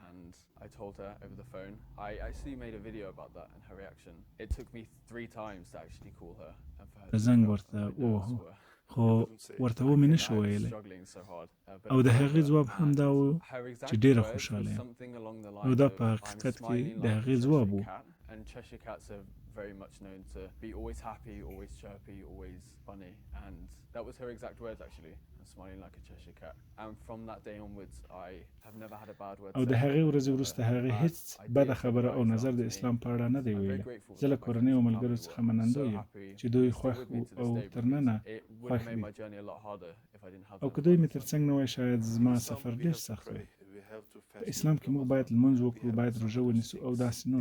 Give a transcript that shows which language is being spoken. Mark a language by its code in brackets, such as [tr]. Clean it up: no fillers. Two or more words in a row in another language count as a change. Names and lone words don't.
[ps] زنګ ورته ووهو خو ورته ومې نه شو ویلی او د هغې ځواب هم دا و چې ډېره خوشحاله یم او دا په حقیقت کې د هغې ځواب و. [en] very much known to be always happy, always chirpy, always funny, and that was her exact words actually, smiling like a Cheshire cat. And from that day onwards I have never had a bad word. [ps] او د هغې ورځې وروسته هغې هیڅ بده خبره او نظر د اسلام په اړه نه دی ویلی. زه له کورنۍ او ملګرو څخه منندوی یم چې دوی خوښ وو او تر ننه خوښ دي او که دوی مې تر څنګ نه وای شاید زما سفر ډېر سخت وی. په اسلام کې موږ باید لمونځ وکړو، باید روژه ونیسو او داسې نور.